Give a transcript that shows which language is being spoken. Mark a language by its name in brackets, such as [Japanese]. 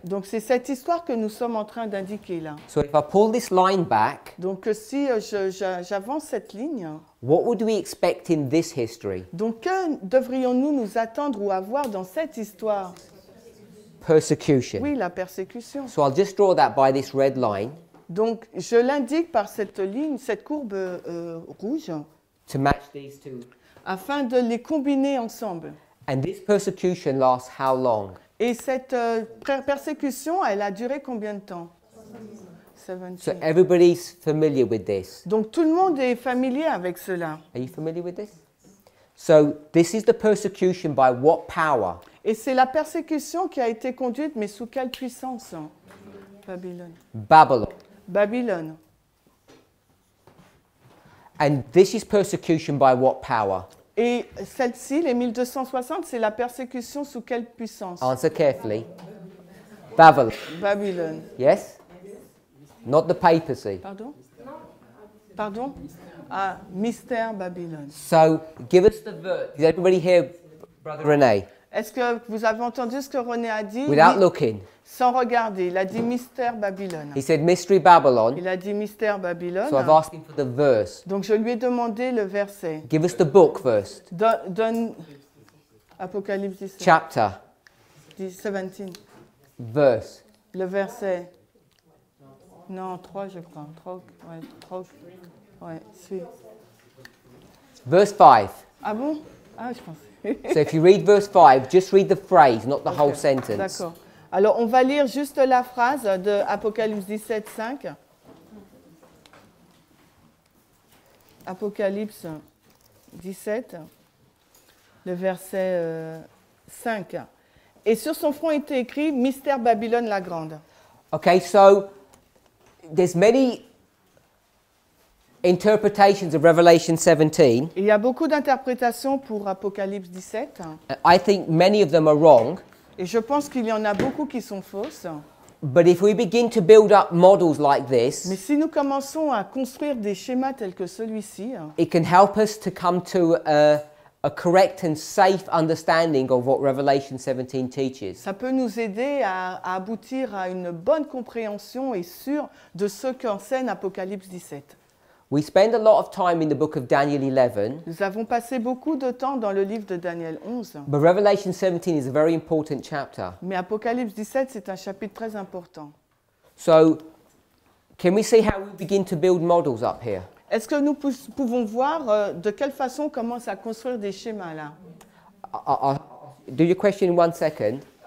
[French] Donc c'est cette histoire que nous sommes en train d'indiquer là. [English] So if I pull this line back, [French] Donc si j'avance cette ligne, [English] what would we expect in this history? [French] donc que devrions-nous nous attendre ou avoir dans cette histoire? [English] Persecution. [French] Oui, la persécution. [English] So I'll just draw that by this red line [French] Donc je l'indique par cette ligne, cette courbe rouge, [English] to match these two. [French] afin de les combiner ensemble. [English] And this persecution lasts how long? [French] Et cette persécution, elle a duré combien de temps? 17. [English] So everybody's familiar with this. [French] Donc tout le monde est familier avec cela. [English] Are you familiar with this? So this is the persecution by what power? [French] Et c'est la persécution qui a été conduite, mais sous quelle puissance? Babylone. [English] Babylon. [French] Babylone. [English] And this is persecution by what power? [French] Et celle-ci, les 1260, c'est la persécution sous quelle puissance? [English] Answer carefully. Babylon. [French] Babylone. [English] Yes? Not the papacy. [French] Pardon? Pardon? Ah, mystère Babylone. [English] So give us the verse. Did everybody hear Brother René? [French] Est-ce que vous avez entendu ce que René a dit? [English] Without [French] Oui. [English] looking. [French] Sans regarder, il a dit mystère Babylone. [English] He said Mystery Babylon. [French] Il a dit mystère Babylone. [English] So I've asked him for the verse. [French] Donc je lui ai demandé le verset. [English] Give us the book first. [French] Donne Apocalypse 17. [English] Chapter. [French] 17. [English] Verse. [French] Le verset. Non, 3 je crois. 3, ouais, 3. Ouais, suis. [English] Verse 5. [French] Ah bon? Ah, je pensais. [English] So if you read verse 5, just read the phrase, not the whole sentence. [French] D'accord. Alors, on va lire juste la phrase de Apocalypse 17, 5. Apocalypse 17, le verset 5. Et sur son front était écrit « Mystère Babylone la Grande ». [English] Okay, so there's many interpretations of Revelation 17. [French] Il y a beaucoup d'interprétations pour Apocalypse 17. [English] I think many of them are wrong. [French] Et je pense qu'il y en a beaucoup qui sont fausses. [English] But if we begin to build up models like [French] Mais [English] this, [French] si nous commençons à construire des schémas tels que celui-ci, [English] it can help us to come to a correct and safe understanding of what Revelation 17 teaches. [French] Ça peut nous aider à aboutir à une bonne compréhension et sûre de ce qu'enseigne Apocalypse 17. [English] We spend a lot of time in the book of Daniel 11, [French] Nous avons passé beaucoup de temps dans le livre de Daniel 11, [English] but Revelation 17 is a very important chapter. [French] mais Apocalypse 17, c'est un chapitre très important. [English] So, can we see how we begin to build models up here? [French] Est-ce que nous pouvons voir de quelle façon on commence à construire des schémas là? [English] I'll do your question in 1 second.